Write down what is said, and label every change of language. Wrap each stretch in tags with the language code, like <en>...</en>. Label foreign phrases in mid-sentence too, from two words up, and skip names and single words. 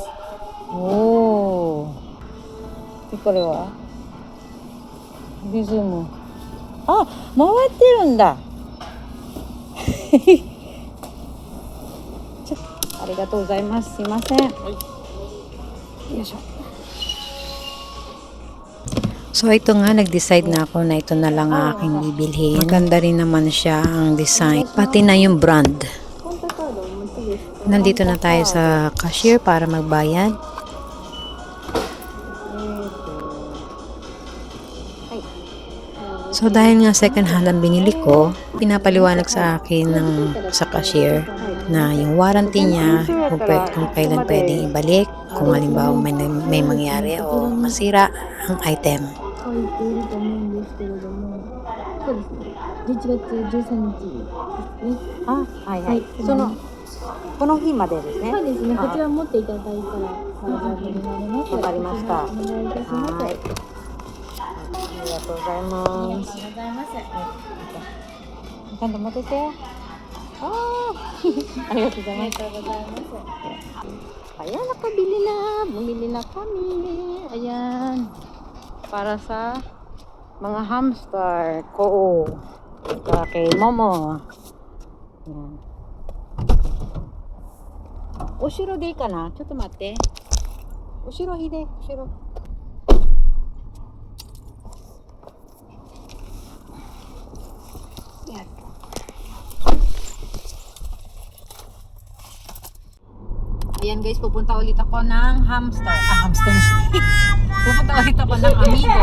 <ja>おお。で、これはリズム。あ、回ってるんだ。ありがとうございます。すいません。よいしょ。</ja> <tl>So ito nga, nag-decide na ako na ito na lang ang aking bibilhin. Maganda rin naman siya ang design, pati na yung brand. Nandito na tayo sa cashier para magbayad. So dahil nga</tl> <en>second hand</en> <tl>ang binili ko, pinapaliwanag sa akin sa cashier na yung warranty niya, kung kailan pwedeng ibalik, kung halimbawa may mangyari o masira ang item.</tl> <ja>書いていると思うんですけれども、そうですね。11月13日ですね。あ、はいははいい。この日までですね。そうですね。あこちら持っていただいたら大丈夫になります。わかりました。お願いいたします。はい。ありがとうございます。ありがとうございます。ちゃんと持ってて。ありがとうございます。</ja> <tl>Ayan, nakabili na. Bumili na kami. Ayan. Para sa mga hamster ko. Para kay Momo. Ayan.</tl> <ja>後ろでいいかな? ちょっと待って. 後ろヒデ. Ushiro.</ja> <tl>Yan. Ayan guys, pupunta ulit ako ng hamster. Pupunta ulit ako ng Amigo.</tl>